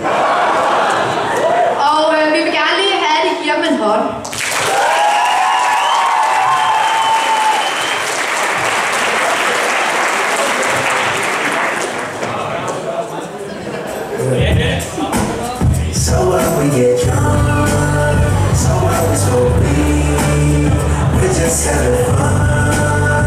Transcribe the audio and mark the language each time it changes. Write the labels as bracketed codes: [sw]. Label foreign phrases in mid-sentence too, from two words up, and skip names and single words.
[da] Og vi vil gerne lige have, at I giver dem en hånd. [en] So we get drunk, so it's we're just having fun.